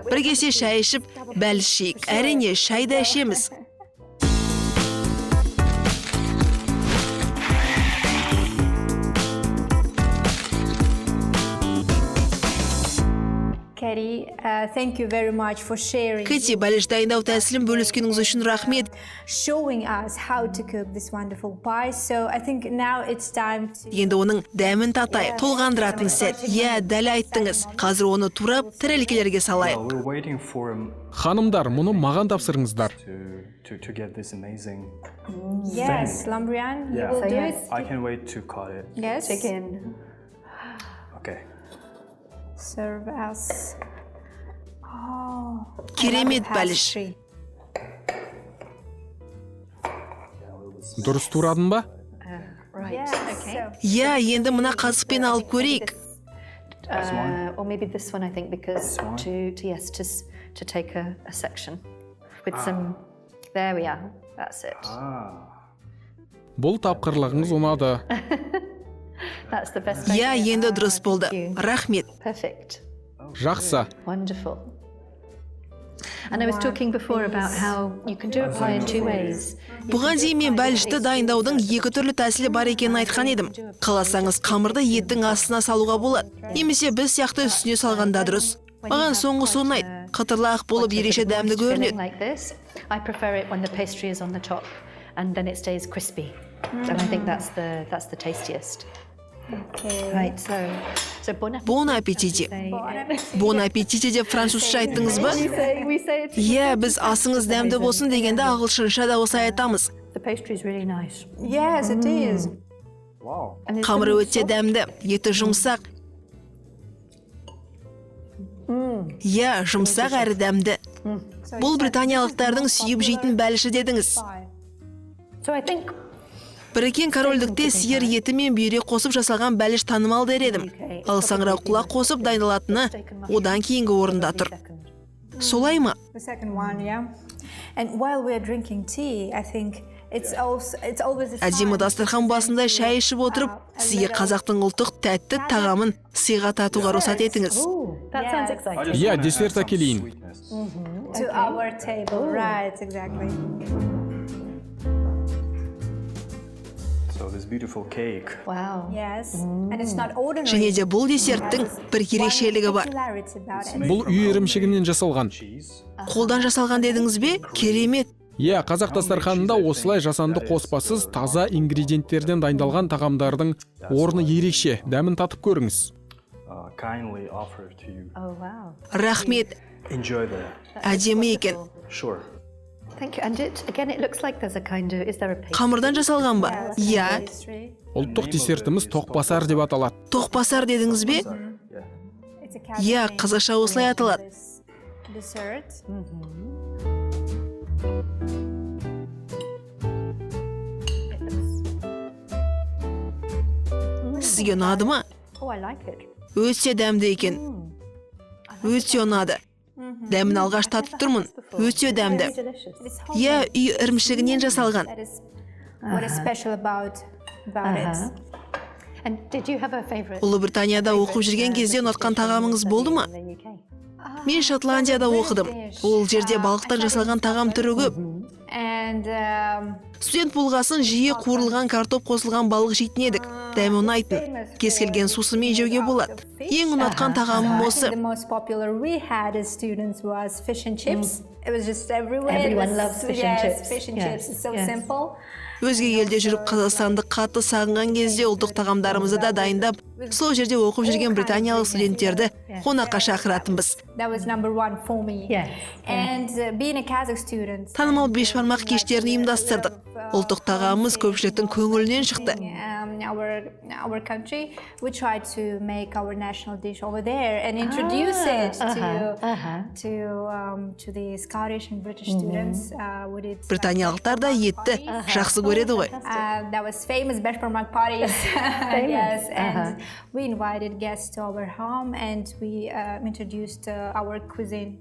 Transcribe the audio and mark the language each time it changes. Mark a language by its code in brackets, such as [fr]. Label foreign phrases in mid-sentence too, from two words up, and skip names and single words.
[kk] Бір кесе шай ішіп, бәліш жейік. Әрине, шай да ішеміз. Kэти, [en] thank you very much for sharing. [kk] Кэти, бәліш дайындау тәсілін бөліскеніңіз үшін рахмет. [en] Showing us how to cook this wonderful pie. So I think now it's time to... [kk] Енді оның дәмін татайық. Толғандыратын сәт. Иә, дәл айттыңыз. Қазір оны турап, тірелкелерге салайық. Ханымдар, мұны маған тапсырыңыздар. [en] Yes, Lambrian, you will do it. I can wait to cut it. Yes. Chicken. Okay. Serve us. Oh. [kk] Керемет бәліш. Дұрыс турадың ба? Иә, енді мына қасықпен алып көрейік. [en] Or maybe this one, I think, because to take a section with some. There we are. That's it. [kk] Бұл тапқырлығыңыз ұнады. [en] That's the best. [kk] Иә, енді дұрыс болды. Рахмет. [en] Perfect. [kk] Жақсы. [en] Wonderful. And I was talking before about how you can do a pie in 2 ways. [kk] Бұған дейін мен бәлішті дайындаудың 2 түрлі тәсілі бар екенін айтқан едім. Қаласаңыз, қамырды еттің астына салуға болады. Немесе біз сияқты үстіне салғанда дұрыс. Маған соңғысы ұнайды. Қытырлақ болып ерекше дәмді көрінеді. [en] I prefer it when the pastry is on the top and then it stays crispy. And I think that's the tastiest. Right, so [fr] Bon appétit. Bon appétit [kk] деп французша айттыңыз ба? Иә, біз асыңыз дәмді болсын дегенде ағылшынша да осы айтамыз. [en] the pastry is really nice. Yes, it is. Wow. And it's [kk] Қамыры өте дәмді, еті жұмсақ. Иә, жұмсақ әрі дәмді. Бұл британиялықтардың сүйіп жейтін бәліші дедіңіз. [en] So I think [kk] Біріккен корольдікте сиыр еті мен бүйрек қосып жасалған бәліш танымал дер едім. Ал саңырауқұлақ қосып дайындалатыны одан кейінгі орында тұр. Солай ма? [en] The second one, yeah. And while we're drinking tea, I think it's always a [kk] Әдемі дастархан басында шай ішіп отырып, сізге қазақтың ұлттық тәтті тағамын сыйға татуға рұқсат етіңіз. [en] that sounds exciting. [kk] Иә, десерт әкелейін. [en] Sweetness. to our table, right? Exactly. So this beautiful cake. Wow. Yes, and it's not ordinary. [kk] Және де бұл десерттің бір ерекшелігі бар. [en] Particularity about it. [kk] Бұл үй ірімшігінен жасалған. [en] Cheese. [kk] Қолдан жасалған дедіңіз бе? Керемет. Иә, қазақ дастарханында осылай жасанды қоспасыз таза ингредиенттерден дайындалған тағамдардың орны ерекше. Дәмін татып көріңіз. [en] Kindly offer to you. Oh wow. [kk] Рахмет. [en] Enjoy the. [kk] Әдемі екен. [en] Sure. Thank you. And it looks like there's a kind of, is there a pastry? [kk] Қамырдан жасалған ба? Иә. [en] Pastry. [kk] Ұлттық десертіміз тоқпасар деп аталады. Тоқпасар дедіңіз бе? [en] Yeah. It's a [kk] Иә, [en] cafe. [kk] қазақша осылай аталады. [en] This dessert. [kk] Сізге ұнады ма? [en] Oh, I like it. [kk] Өте дәмді екен. Өте ұнады. Дәмін алғаш татып тұрмын. Өте дәмді. [en] Delicious. [kk] Иә, үй ірімшігінен жасалған. [en] That is what is special about it. And did you have a favorite? [kk] Ұлыбританияда оқып жүрген кезде ұнатқан тағамыңыз болды ма? [en] In the UK? [kk] Мен Шотландияда оқыдым. Ол жерде балықтан жасалған тағам түрі көп. [en] And [kk] Студент болғасын жиі қуырылған картоп қосылған балық жейтін едік. Дәмі ұнайтын. Кез келген сусымен жеуге болады. Ең ұнатқан тағамым осы. [en] the most popular we had as students was fish and chips. It was just everywhere. Everyone It was- loves fish and yes, chips. Fish and Yes, chips. It's so yes. simple. [kk] Өзге елде жүріп Қазақстанды қатты сағынған кезде ұлттық тағамдарымызды да дайындап, сол жерде оқып жүрген британиялық студенттерді қонаққа шақыратынбыз. [en] That was number one for me. Yes. And being a Kazakh student, [kk] Танымал бешбармақ кештерін ұйымдастырдық. Ұлттық тағамымыз көпшіліктің көңілінен шықты. [en] our country, we tried to make our national dish over there and introduce it to the Scottish and British students. We did [kk] Британиялықтар да етті жақсы көреді ғой. [en] that was famous beshbarmak parties. Yes, and we invited guests to our home and we introduced our cuisine.